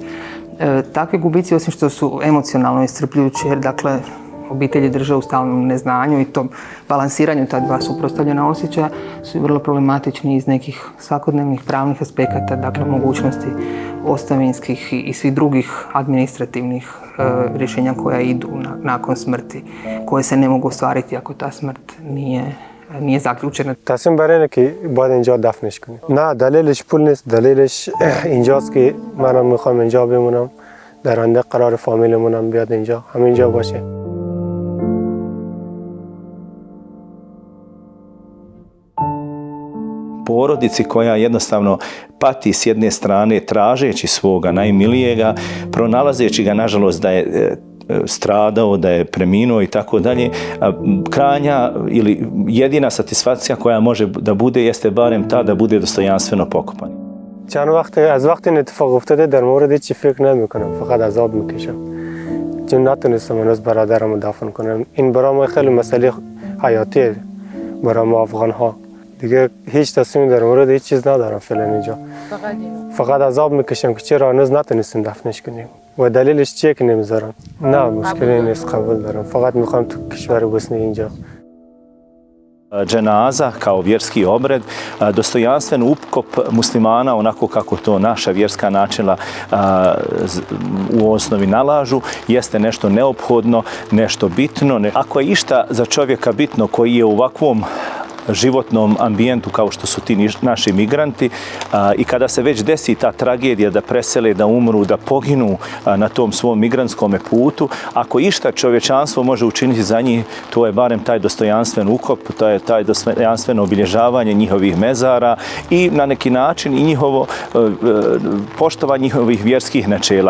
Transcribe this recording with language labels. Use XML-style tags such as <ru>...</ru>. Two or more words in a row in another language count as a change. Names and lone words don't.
<hr>Takvi gubici, osim što su emocionalno iscrpljujući, jer dakle obitelji drže u stalnom neznanju i tom balansiranju ta dva suprotstavljena osjećaja, su vrlo problematični iz nekih svakodnevnih pravnih aspekata, dakle mogućnosti ostavinskih i svih drugih administrativnih rješenja koja idu nakon smrti, koje se ne mogu ostvariti ako ta smrt nije zaključena.</hr> <fa>تصمیم بر اینه که باید اینجا دفنش کنیم. نه دلیلش پول نیست، دلیلش اینجاست که منم میخوام اینجا بمونم، در آینده قرار فامیلمونم بیاد اینجا، همینجا باشه.</fa> <bs>Porodici koja jednostavno pati s jedne strane tražeći svoga najmilijega, pronalazeći ga nažalost da je stradao, da je preminuo i tako dalje, krajnja ili jedina satisfakcija koja može da bude jeste barem ta da bude dostojanstveno pokopan.</bs> <fa>چند وقت از وقتی این اتفاق افتاده در مورد چی فکر نمیکنم، فقط عذاب میکشم چون نتونستم هنوز برادرم رو دفن کنم. این برای ما خیلی مسئله حیاتیه، برای ما افغان ها. دیگه هیچ تصمیمی در مورد هیچ چیز ندارم فعلا اینجا. فقط عذاب میکشم که چرا هنوز نتونستیم دفنش کنیم و دلیلش چیه که نمیذارم. نه مشکلی نیست، قبول دارم، فقط میخوام تو کشور بوسنی اینجا.</fa> <bs>Dženaza kao vjerski obred, dostojanstven ukop muslimana onako kako to naša vjerska načela u osnovi nalažu, jeste nešto neophodno, nešto bitno. Ako je išta za čovjeka bitno koji je u ovakvom životnom ambijentu kao što su ti naši migranti i kada se već desi ta tragedija da presele, da umru, da poginu na tom svom migrantskom putu, ako išta čovječanstvo može učiniti za njih, to je barem taj dostojanstven ukop, to je taj dostojanstveno obilježavanje njihovih mezara i na neki način i njihovo poštovanje njihovih vjerskih načela.</bs>